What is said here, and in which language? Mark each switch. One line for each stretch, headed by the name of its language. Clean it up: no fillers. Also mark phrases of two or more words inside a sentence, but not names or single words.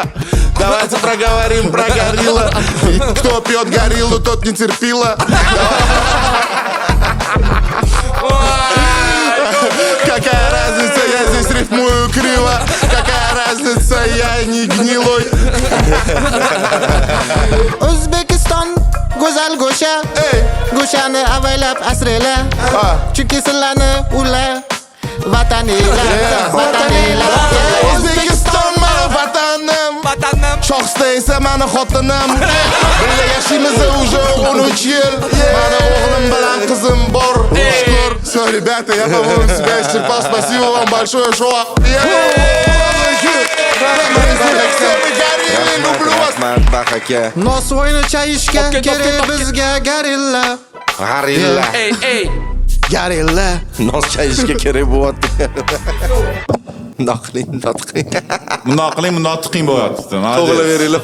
Russian: Давайте проговорим про горилла. Кто пьет гориллу, тот не терпила. Какая разница, я здесь рифмую криво. Какая разница, я не гнилой.
Uzbek: O'zbekiston go'zal go'sha. Go'shani avaylab asrayla. Chunki sizlarni ular vatanilar. O'zbekiston mani vatanim. Shohista esa mani xotinim. Birga yashaymiz уже 13 yil. Mani o'g'lim bilan qizim bor. Shukr.
Russian: Все, ребята, я по-моему себя исчерпал. Спасибо вам большое, что
Uzbek: Rahmat Bax aka. Nosvoyni chayishga Topga, kerak topga. bizga garilla. G'arilla. Ey. Garilla. Nos chayishga kerak bo'lyapti. Naqling. Bundoq qiling, bundoq tiqing bo'lyapti. To'g'rilaveringlar,